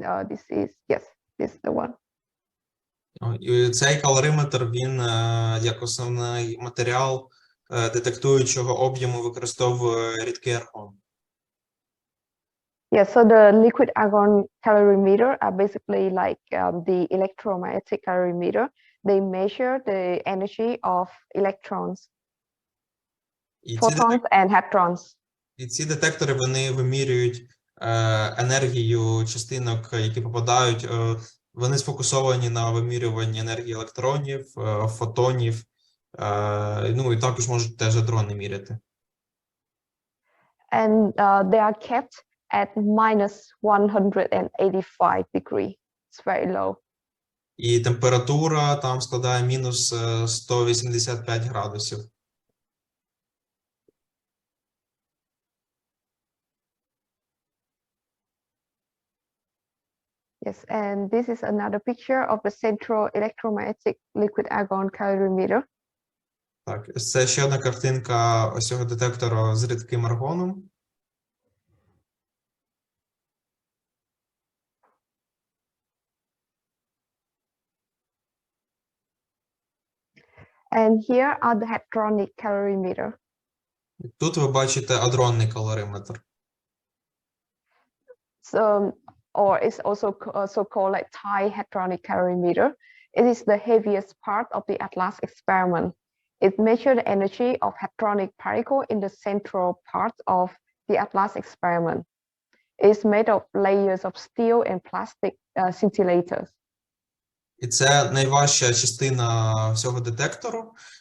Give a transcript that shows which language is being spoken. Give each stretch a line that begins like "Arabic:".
English: This is, yes, this is the one.
Ukrainian: І цей калориметр, він як основний матеріал детектуючого об'єму використовує рідкий аргон.
English: Yeah, so the liquid argon calorimeter are basically like the electromagnetic calorimeter. They measure the energy of electrons, photons and hadrons.
Ukrainian: І ці детектори, вони вимірюють енергію частинок, які попадають, вони сфокусовані на вимірюванні енергії електронів, фотонів, ну і також можуть теж адрони міряти.
English: And they are kept at -185 degrees. It's very low.
Ukrainian: І температура там складає мінус 185 градусів.
English: Yes, and this is another picture of the central electromagnetic liquid argon calorimeter.
Ukrainian: Так, це ще одна картинка ось цього детектора з рідким аргоном.
English: And here are the hadronic calorimeter.
Ukrainian: Тут ви бачите адронний калориметр.
English: So, or it's also so-called like hadronic calorimeter. It is the heaviest part of the ATLAS experiment. It measured the energy of hadronic particle in the central part of the ATLAS experiment. It's made of layers of steel and plastic scintillators.
Ukrainian: І це найважча частина всього детектору.